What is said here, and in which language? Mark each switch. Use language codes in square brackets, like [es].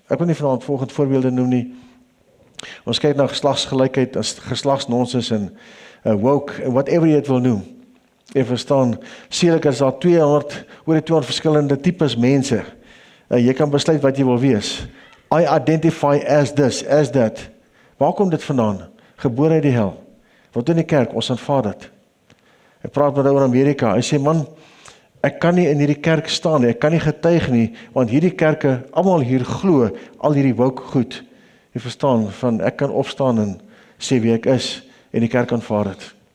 [af] Ek wil nie vanaand volgende voorbeelde noem nie. Ons kyk na geslagsgelykheid, as geslagsnonsens en woke, en whatever jy dit wil noem. Jy verstaan, sekerlik is daar oor 200 verskillende tipes mense. Jy kan besluit wat jy wil wees. [en] I identify as this, as that. [af] Waar kom dit vandaan? Gebore uit die hel. Wat in die kerk, ons aanvaar dit. Ek praat met oor Amerika, hy sê, man, ek kan nie in hierdie kerk staan nie, ek kan nie getuig nie, want hierdie kerke, almal hier glo, al hierdie woke goed. Jy verstaan, van ek kan opstaan en sê wie ek is, en die kerk aanvaar dit.